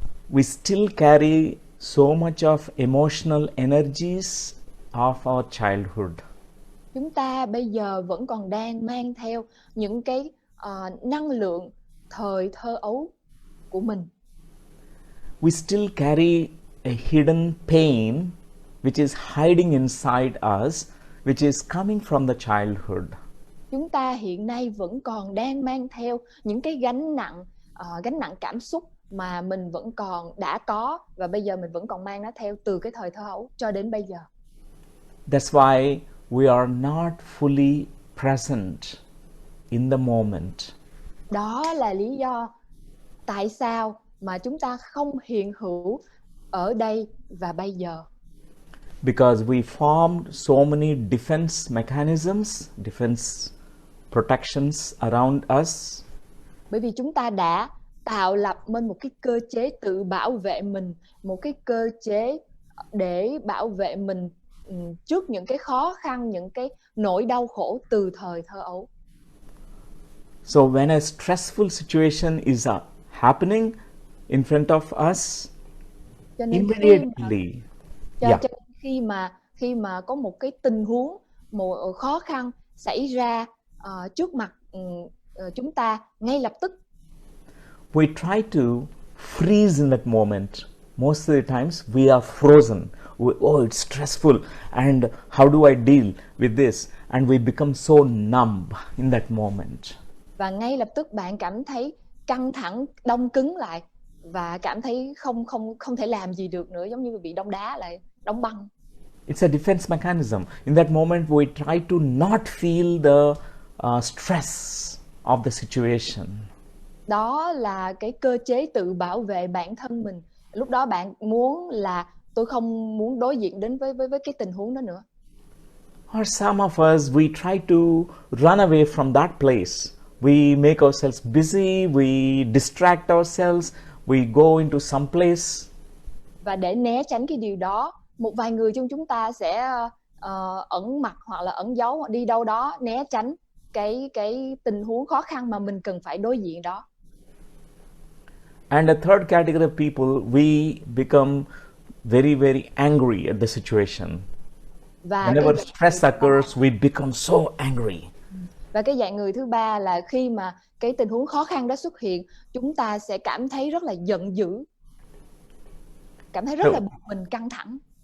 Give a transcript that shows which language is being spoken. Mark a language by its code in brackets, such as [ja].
[en] We still carry so much of emotional energies of our childhood. [vi] Chúng ta bây giờ vẫn còn đang mang theo những cái năng lượng thời thơ ấu của mình. [en] We still carry a hidden pain which is hiding inside us, which is coming from the childhood. [vi] Chúng ta hiện nay vẫn còn đang mang theo những cái gánh nặng cảm xúc mà mình vẫn còn đã có, và bây giờ mình vẫn còn mang nó theo từ cái thời thơ ấu cho đến bây giờ. [en] That's why we are not fully present in the moment. [vi] Đó là lý do tại sao mà chúng ta không hiện hữu ở đây và bây giờ. [en] Because we formed so many defense mechanisms, defense protections around us. [vi] Bởi vì chúng ta đã tạo lập nên một cái cơ chế tự bảo vệ mình, một cái cơ chế để bảo vệ mình trước những cái khó khăn, những cái nỗi đau khổ từ thời thơ ấu. [en] So when a stressful situation is happening in front of us, [vi] Cho nên [en] immediately, yeah, [vi] khi mà có một cái tình huống, một khó khăn xảy ra trước mặt chúng ta, ngay lập tức [en] we try to freeze in that moment. Most of the times we are frozen. Oh, it's stressful, and how do I deal with this? And we become so numb in that moment. [vi] và ngay lập tức bạn cảm thấy căng thẳng, đông cứng lại và cảm thấy không thể làm gì được nữa, giống như bị đông đá lại, đóng băng. [en] It's a defense mechanism. In that moment, we try to not feel the stress of the situation. [vi] Đó là cái cơ chế tự bảo vệ bản thân mình. Lúc đó bạn muốn là tôi không muốn đối diện đến với cái tình huống đó nữa. [en] Or some of us, we try to run away from that place. We make ourselves busy, we distract ourselves, we go into some place. [vi] Và để né tránh cái điều đó, một vài người trong chúng ta sẽ ẩn mặt hoặc là ẩn giấu, hoặc đi đâu đó né tránh cái tình huống khó khăn mà mình cần phải đối diện đó. [en] And a third category of people, we become very, very angry at the situation. [vi] Và [en] Whenever stress occurs, we become so angry. [vi] Và cái dạng người thứ ba là khi mà cái tình huống khó khăn đó xuất hiện, chúng ta sẽ cảm thấy rất là giận dữ, cảm thấy rất là bực mình, căng thẳng.